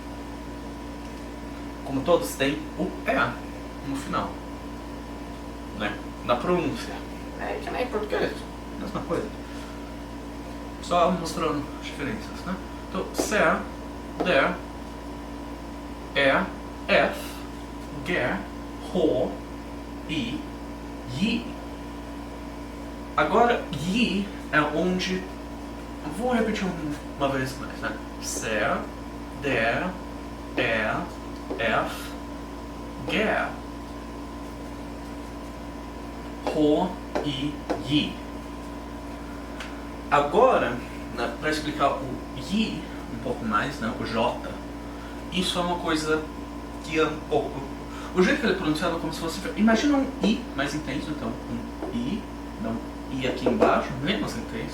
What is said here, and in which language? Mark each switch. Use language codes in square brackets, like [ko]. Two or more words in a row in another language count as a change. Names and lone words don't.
[pt] Como todos têm o E no final, né? Na pronúncia. É que nem português, mesma coisa. Só mostrando as diferenças, né? Então, sé, dé, f, gé, rå, i, yi. Agora, yi é onde... Vou repetir uma vez mais, né? Sé, dé, f, gé, rå, i, yi. Agora, né, para explicar o yi um pouco mais, né, o J, isso é uma coisa que é um pouco... O jeito que ele é pronunciado é como se fosse... Imagina um I mais intenso, então um I, não I aqui embaixo, menos intenso.